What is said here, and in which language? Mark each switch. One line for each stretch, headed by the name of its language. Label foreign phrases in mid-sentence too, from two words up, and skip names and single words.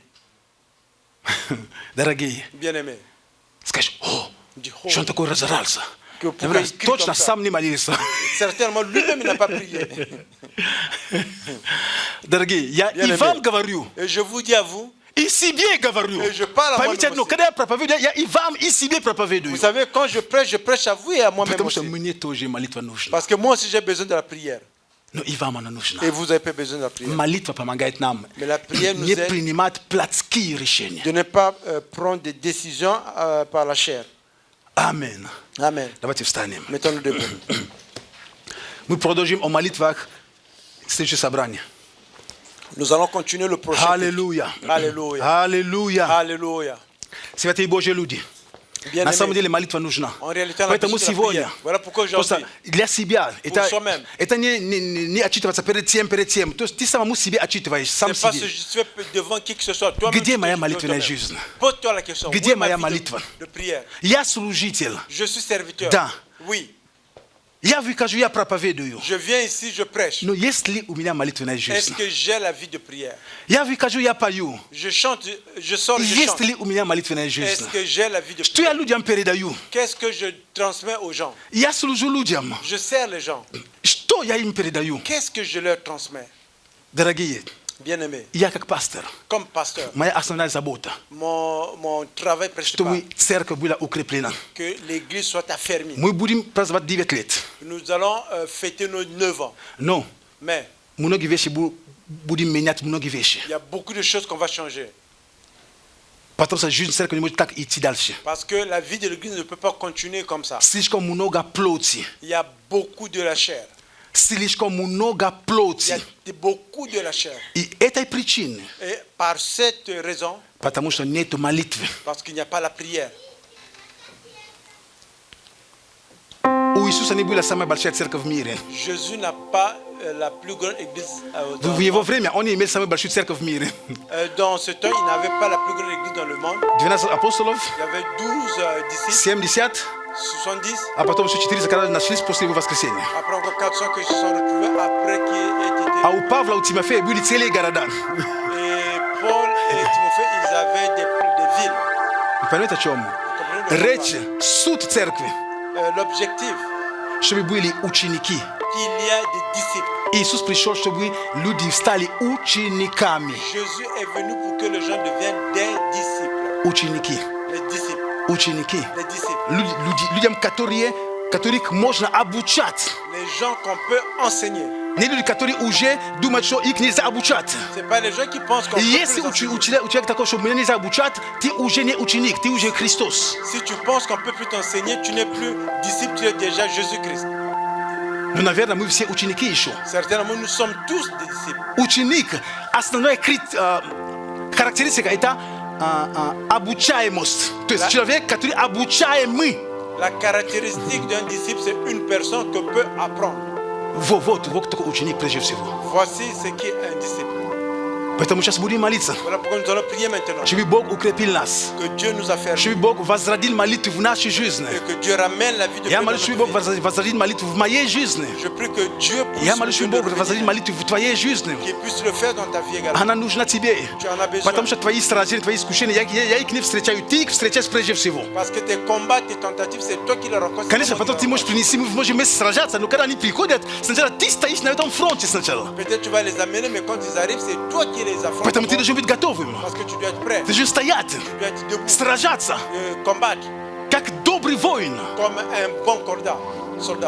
Russian: Дорогие,
French: Bien-aimés.
Russian: скажешь: о,
French: Dis, oh,
Russian: что он такой разорался?
French: Que
Russian: Я говорю,
French: pourquoi il crie
Russian: точно
French: comme ça?
Russian: сам не молился.
French: Certainement, lui-même, il n'a pas prié.
Russian: Дорогие, я
French: Bien
Russian: и
French: aimé.
Russian: вам говорю,
French: Et je vous dis à vous,
Russian: и себе говорю.
French: Et je parle à
Russian: Поймите
French: moi-même
Russian: одно,
French: aussi.
Russian: когда я проповедую, я и вам, и себе проповедую.
French: vous savez, quand je prêche à vous et à moi-même
Russian: Потому что
French: aussi.
Russian: мне тоже молитва нужна.
French: Parce que moi aussi, j'ai besoin de la prière.
Russian: Но и вам она нужна.
French: Et vous avez pas besoin de la prière.
Russian: Молитва помогает нам
French: Mais la prière nous
Russian: не
French: aide
Russian: принимать плотские решения.
French: de ne pas prendre des décisions par la chair.
Russian: Аминь.
French: Amen.
Russian: Давайте встанем.
French: Mettons-nous debout.
Russian: Мы продолжим о молитвах в следующее собрание.
French: Nous allons continuer le prochain.
Russian: Аллилуйя.
French: Alléluia.
Russian: Аллилуйя.
French: Alléluia.
Russian: Святые Божьи люди,
French: Bien
Russian: на самом
French: aimé.
Russian: деле молитва нужна.
French: En réalité, on a
Russian: Поэтому
French: besoin de la
Russian: сегодня
French: prière. Voilà pourquoi
Russian: просто
French: aujourd'hui,
Russian: для себя
French: soi-même.
Russian: это не отчитываться перед тем. То есть ты самому себе отчитываешь, сам
French: c'est pas
Russian: себе.
French: se justifier devant qui que ce soit. Toi-même,
Russian: Где
French: tu te
Russian: моя
French: justifies
Russian: молитвенная
French: toi-même.
Russian: жизнь?
French: Pose-toi la question.
Russian: Где
French: Où est ma
Russian: моя
French: vie
Russian: молитва?
French: de prière?
Russian: Я служитель.
French: Je suis serviteur.
Russian: Да.
French: Oui.
Russian: Я выхожу, я проповедую.
French: Je viens ici, je prêche.
Russian: Но есть ли у меня молитвенная
French: Est-ce
Russian: жизнь?
French: que j'ai la vie de prière?
Russian: Я выхожу, я пою.
French: Je chante, je sors, je
Russian: Есть
French: chante.
Russian: ли у меня молитвенная жизнь?
French: Est-ce que j'ai la vie de
Russian: Что я
French: prière?
Russian: людям передаю?
French: Qu'est-ce que je transmets aux gens?
Russian: Я служу людям.
French: Je sers les gens.
Russian: Что я им передаю?
French: Qu'est-ce que je leur transmets?
Russian: Дорогие,
French: Bien-aimés,
Russian: я как пастор,
French: comme pasteur,
Russian: моя основная забота,
French: mon travail principal,
Russian: чтобы церковь была укреплена.
French: que l'église soit affermie.
Russian: Мы будем праздновать 9 лет.
French: Nous allons fêter nos 9 ans.
Russian: Но
French: Mais
Russian: многие вещи будем менять, многие вещи.
French: il y a beaucoup de choses qu'on va changer.
Russian: Потому что жизнь церкви не может так идти дальше.
French: Parce que la vie de l'église ne peut pas continuer comme ça.
Russian: Слишком много плоти.
French: Il y a beaucoup de la chair.
Russian: Слишком много
French: Il y
Russian: плоти.
French: a beaucoup de la chair.
Russian: И этой причины,
French: Et par cette raison,
Russian: потому что нет молитвы.
French: parce qu'il n'y a pas la prière.
Russian: У Иисуса не была самая большая церковь в мире.
French: Jésus n'a pas la plus grande église.
Russian: В его время он не имел самую большую церковь в мире.
French: Dans ce temps, il n'avait pas la plus grande église dans le monde.
Russian: 12 апостолов,
French: Il y avait 12 disciples,
Russian: 70,
French: 70.
Russian: а потом еще 400, когда нашлись после его воскресения.
French: Après encore 400 qui se sont retrouvés après qu'il ait été.
Russian: А у Павла, у Тимофея были целые города.
French: Et Paul et Timothée, ils avaient des villes.
Russian: Вы понимаете, о чем? Речь, суть церкви,
French: L'objectif,
Russian: чтобы были ученики.
French: qu'il y a des disciples.
Russian: Иисус пришел, чтобы люди стали учениками.
French: Jésus est venu pour que les gens deviennent des disciples.
Russian: Ученики.
French: Les disciples.
Russian: Ученики.
French: Les disciples.
Russian: Людям, которых можно обучать.
French: Les gens qu'on peut enseigner.
Russian: Не люди, которые уже думают, что их нельзя обучать.
French: Ce n'est pas les gens qui pensent qu'on peut
Russian: Если
French: plus
Russian: у
French: enseigner.
Russian: человека такой, что меня нельзя обучать, ты уже не ученик, ты уже Христос.
French: Si tu penses qu'on ne peut plus t'enseigner, tu n'es plus disciple, tu es déjà Jésus-Christ.
Russian: Но, наверное, мы все ученики еще.
French: Certainement, nous sommes tous des disciples.
Russian: Ученик, основная характеристика это обучаемость. То есть человек, который обучаемый.
French: La caractéristique d'un disciple, c'est une personne que peut apprendre.
Russian: Вот такой ученик прежде всего.
French: Voici ce qu'est un disciple.
Russian: Поэтому сейчас будем молиться.
French: Voilà pourquoi nous allons prier maintenant.
Russian: Чтобы Бог укрепил нас.
French: Que Dieu nous a fait
Russian: Чтобы Бог возродил молитву в нашей жизни.
French: et que Dieu ramène la vie de
Russian: Я
French: Dieu dans
Russian: молюсь, чтобы
French: notre
Russian: Бог
French: vie.
Russian: возродил молитву в моей жизни.
French: Je prie que Dieu
Russian: Я
French: puisse,
Russian: молюсь, чтобы Бог возродил молитву в твоей жизни.
French: qu'il puisse le faire dans ta vie également.
Russian: Она нужна тебе.
French: Tu en as besoin.
Russian: Потому что твои сражения, твои искушения, я их не встречаю. Ты их встречаешь прежде всего.
French: Parce que tes combats, tes tentatives, c'est toi qui les rencontres.
Russian: Конечно, потом ты можешь принести, мы можем вместе сражаться, но когда они приходят, сначала ты стоишь на этом фронте сначала.
French: Peut-être tu vas les amener, mais quand ils arrivent, c'est toi qui les affrontes.
Russian: Поэтому ты должен быть готовым.
French: Parce que tu dois être prêt.
Russian: Ты должен стоять,
French: Tu dois être debout.
Russian: сражаться,
French: Combattre
Russian: как добрый воин.
French: comme un bon soldat.